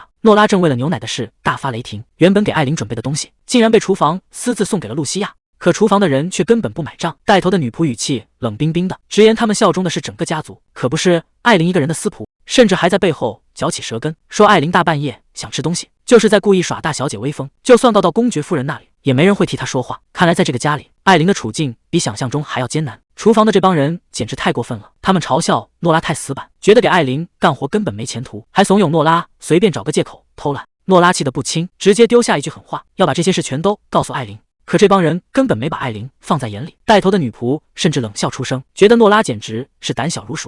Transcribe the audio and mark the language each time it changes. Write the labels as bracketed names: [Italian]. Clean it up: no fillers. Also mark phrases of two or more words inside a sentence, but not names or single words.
[Chinese] 諾拉正為了牛奶的事大發雷霆，原本給艾琳準備的東西竟然被廚房私自送給了露西亞，可廚房的人卻根本不買賬。帶頭的女仆語氣冷冰冰的，直言他們效忠的是整個家族，可不是艾琳一個人的私仆，甚至還在背後嚼起舌根，說艾琳大半夜想吃東西，就是在故意耍大小姐威風。就算到公爵夫人那裡，也沒人會替她說話。看來在這個家裡，艾琳的處境比想象中還要艱難。廚房的這幫人簡直太過分了，他們嘲笑諾拉太死板，覺得給艾琳幹活根本沒前途，還慫恿諾拉隨便找個借口偷懶。諾拉氣得不輕，直接丟下一句狠話，要把這些事全都告訴艾琳。可這幫人根本沒把艾琳放在眼裡，帶頭的女僕甚至冷笑出聲，覺得諾拉簡直是膽小如鼠。